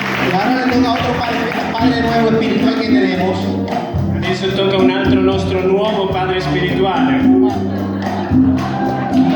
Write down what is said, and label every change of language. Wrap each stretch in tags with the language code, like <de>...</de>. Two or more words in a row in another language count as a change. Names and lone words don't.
<es>Y ahora le toca a otro padre nuevo espiritual que tenemos.</es> <it>Adesso tocca un altro nostro nuovo padre spirituale.</it>